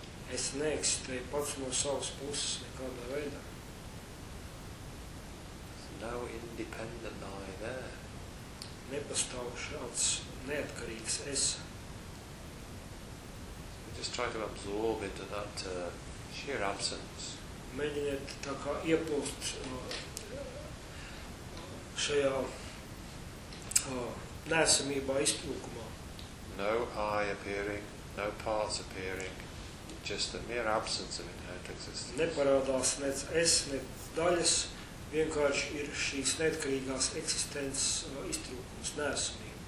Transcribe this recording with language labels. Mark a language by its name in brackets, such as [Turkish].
[Latvian] Es neeksistēju pats no savas puses nekādā veidā. [English] No independent I there. [Latvian] Nepastāv šāds neatkarīgs es. [English] So just try to absorb into that sheer absence. [Latvian] Mēģiniet tā kā iepūst šajā neesamībā izplūkumā. [English] No I appearing, no parts appearing, just a mere absence of inherent existence. [Latvian] Neparādās ne es, ne daļas, vienkārši ir šīs neatkarīgās eksistences iztrūkums, neesamība.